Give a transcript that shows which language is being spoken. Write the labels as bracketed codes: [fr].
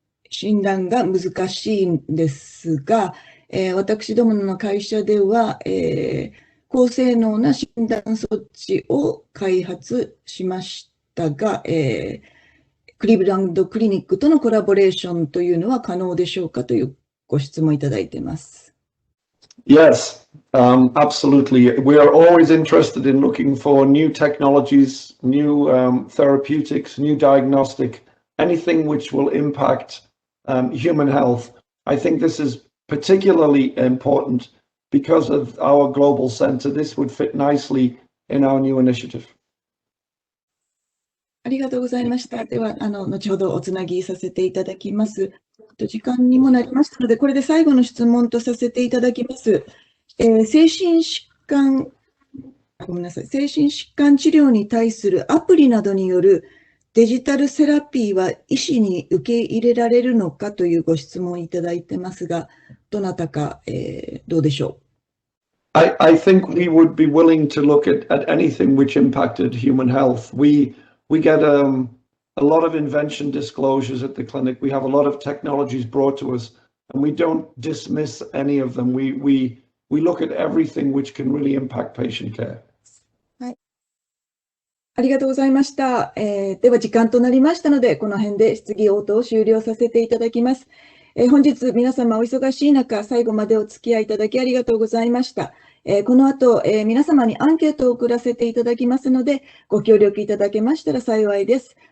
[ja] 診断が難しいんですが、私どもの会社では、高性能な診断装置を開発しましたが、クリーブランドクリニックとのコラボレーションというのは可能でしょうかというご質問いただいています。 [en] Yes, absolutely. We are always interested in looking for new technologies, new therapeutics, new diagnostic, anything which will impact human health. I think this is particularly important because of our global center. This would fit nicely in our new initiative. [ja] ありがとうございました。では、後ほどおつなぎさせていただきます。時間にもなりましたので、これで最後の質問とさせていただきます。精神疾患治療に対するアプリなどによるデジタルセラピーは医師に受け入れられるのかというご質問いただいてますが、どなたか、どうでしょう。 [en] I think we would be willing to look at anything which impacted human health. We get a lot of invention disclosures at the clinic. We have a lot of technologies brought to us, and we don't dismiss any of them. We look at everything which can really impact patient care. [ja] はい。ありがとうございました。では時間となりましたので、この辺で質疑応答を終了させていただきます。本日皆様お忙しい中、最後までお付き合いいただきありがとうございました。この後、皆様にアンケートを送らせていただきますので、ご協力いただけましたら幸いです。